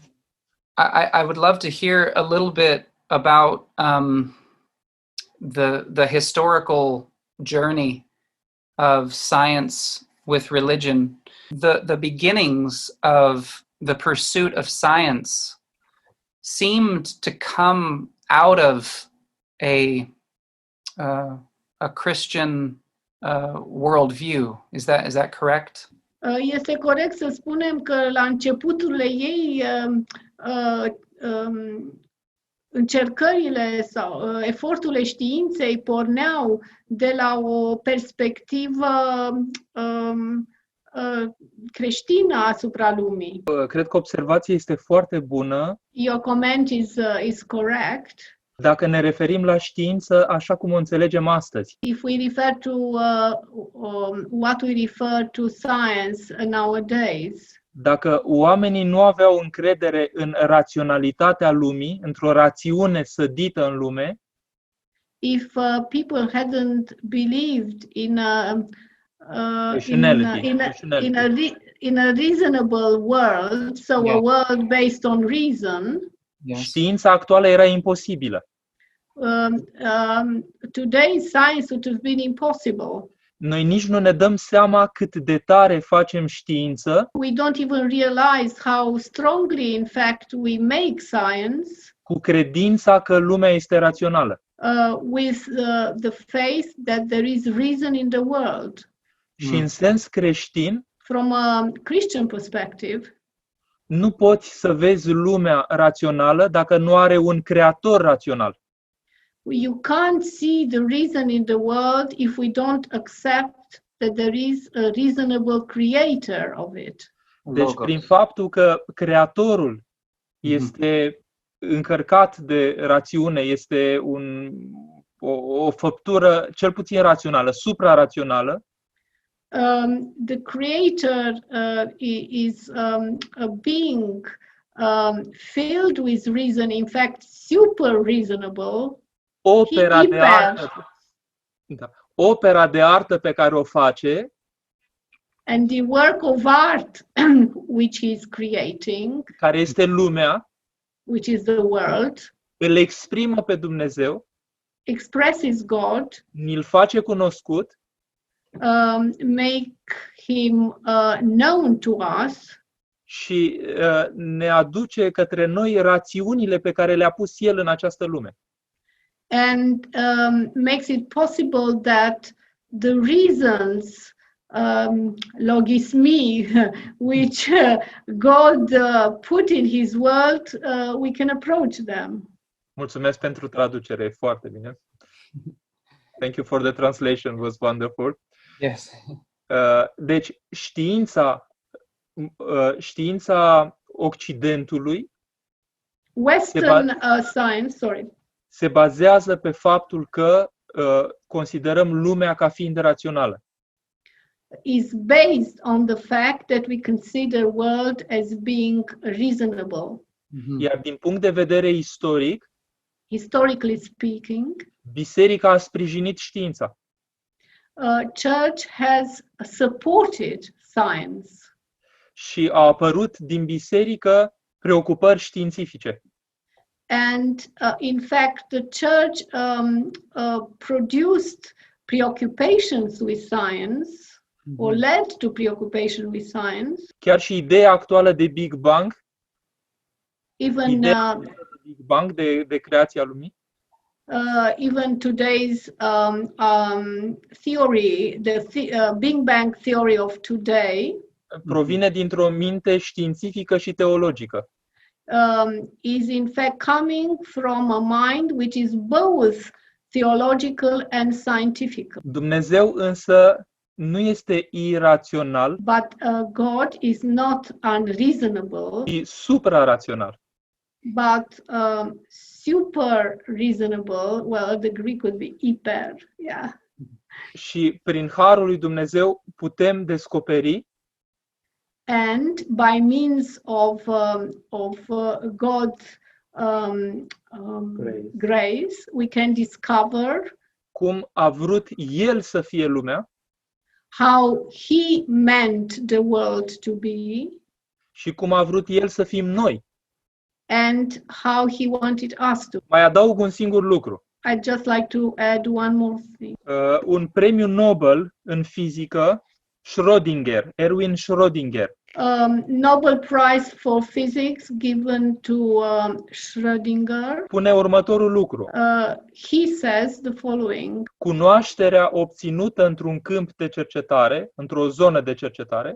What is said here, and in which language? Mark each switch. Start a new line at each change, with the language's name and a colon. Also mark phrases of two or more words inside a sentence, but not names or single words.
English: I would love to hear a little bit about the historical journey of science with religion. The beginnings of the pursuit of science seemed to come out of a Christian worldview. Is that correct?
Romanian: Este corect să spunem că la începuturile ei încercările sau eforturile științei porneau de la o perspectivă creștină asupra lumii. Cred că observația este foarte bună.
English: Your comment is correct.
Romanian: Dacă ne referim la știință așa cum o înțelegem astăzi,
English: If we refer to what we refer to science nowadays,
Romanian: dacă oamenii nu aveau încredere în raționalitatea lumii, într-o rațiune sădită în lume,
English: if people hadn't believed in Rationality. in a reasonable world, so a Yeah. world based on reason, Yes.
Romanian: știința actuală era imposibilă.
English: today's science would have been impossible.
Romanian: Noi nici nu ne dăm seama cât de tare facem știință
English: We don't even realize how strongly, in fact, we make science
Romanian: cu credința că lumea este rațională.
English: with the faith that there is reason in the world.
Romanian: Și în sens creștin,
English: From a Christian perspective,
Romanian: nu poți să vezi lumea rațională dacă nu are un creator rațional.
English: you can't see the reason in the world if we don't accept that there is a reasonable creator of it.
Romanian: Deci Logos. prin faptul că creatorul este încărcat de rațiune, este o făptură cel puțin rațională, suprarațională,
English: The creator is a being filled with reason, in fact, super reasonable.
Romanian: opera de Hiper. artă, opera de artă pe care o face
English: And the work of art which he is creating,
Romanian: care este lumea,
English: which is the world,
Romanian: îl exprimă pe Dumnezeu,
English: expresses God,
Romanian: ni-l face cunoscut
English: make him known to us,
Romanian: și ne aduce către noi rațiunile pe care le-a pus El în această lume.
English: and makes it possible that the reasons, logismi, which God put in his world, we can approach them.
Romanian: Mulțumesc pentru traducere, foarte bine.
English: Thank you for the translation, was wonderful. Yes.
Romanian: Deci știința Occidentului
English: Western science,
Romanian: se bazează pe faptul că considerăm lumea ca fiind rațională.
English: is based on the fact that we consider world as being reasonable.
Romanian: Iar din punct de vedere istoric,
English: Historically speaking,
Romanian: biserica a sprijinit știința.
English: church has supported science.
Romanian: Și a apărut din biserică preocupări științifice.
English: And in fact, the church produced preoccupations with science, or led to preoccupation with science.
Romanian: Chiar și ideea actuală de Big Bang,
English: Even
Romanian: ideea de Big Bang, de creația lumii,
English: even today's theory, Big Bang theory of today,
Romanian: provine dintr-o minte științifică și teologică.
English: is in fact coming from a mind which is both theological and scientific.
Romanian: Dumnezeu însă nu este irațional,
English: But God is not unreasonable,
Romanian: ci suprarațional.
English: but super reasonable. Well, the Greek would be hyper, yeah.
Romanian: Și prin harul lui Dumnezeu putem descoperi
English: And by means of God's grace, we can discover
Romanian: cum a vrut El să fie lumea
English: how He meant the world to be
Romanian: și cum a vrut El să fim noi.
English: and how He wanted us to.
Romanian: Mai adaug un singur lucru.
English: I'd just like to add one more thing.
Romanian: Un premiu Nobel în fizică, Erwin Schrödinger,
English: Nobel Prize for Physics given to Schrödinger.
Romanian: pune următorul lucru.
English: He says the following:
Romanian: Cunoașterea obținută într-un câmp de cercetare, într-o zonă de cercetare,